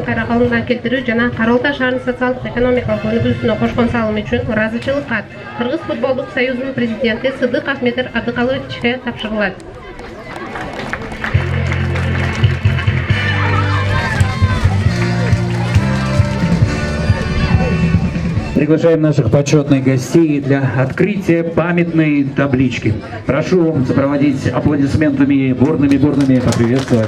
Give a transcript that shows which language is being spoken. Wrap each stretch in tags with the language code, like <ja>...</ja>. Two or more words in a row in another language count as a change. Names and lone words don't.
<ky>кайра калыбына келтирүү жана Каралташ шаарынын социалдык экономикалык өнүгүүсүнө кошкон салымы үчүн ыраазычылык кат Кыргыз футболдук союзунун президенти Сыдык Ахметер Абдыкалычке тапшырылат.</ky> <ru>Приглашаем наших почетных гостей для открытия памятной таблички. Прошу сопроводить аплодисментами бурными поприветствовать.</ru>